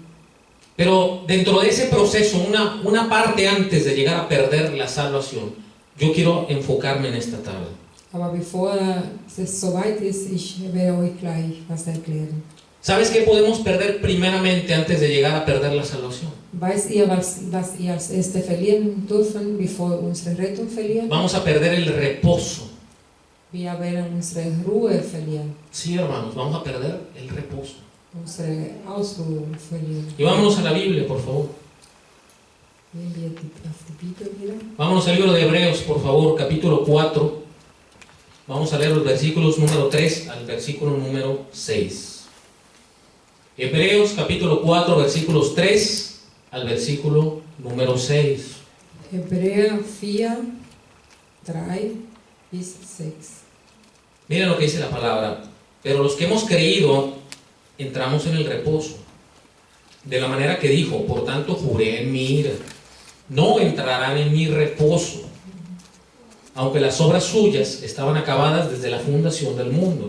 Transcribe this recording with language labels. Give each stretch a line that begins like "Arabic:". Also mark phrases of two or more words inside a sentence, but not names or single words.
Spanish: Pero dentro de ese proceso, una parte antes de llegar a perder la salvación, yo quiero enfocarme en esta tarde.
German: Aber bevor es soweit ist, ich werde euch gleich was erklären.
Spanish: ¿Sabes qué podemos perder primeramente antes de llegar a perder la salvación?
German: Weißt ihr, was ihr als Erste verlieren dürfen, bevor wir unsere Rettung verlieren?
Spanish: Vamos a perder el reposo.
German: Wir werden unsere Ruhe verlieren,
Spanish: Sí, hermanos, vamos a perder el reposo.
German: unsere Ausruhe verlieren.
Spanish: Y vámonos a la Biblia, por favor.
German: Nehmen wir auf die Bibel wieder.
Spanish: Vámonos al libro de Hebreos, por favor, capítulo 4. Vamos a leer los versículos número 3 al versículo número 6. Hebreos, capítulo 4, versículos 3 al versículo número 6.
German: Hebräer 4, 3 bis 6.
Spanish: Miren lo que dice la palabra. Pero los que hemos creído, entramos en el reposo. De la manera que dijo, por tanto juré en mi ira, no entrarán en mi reposo, aunque las obras suyas estaban acabadas desde la fundación del mundo.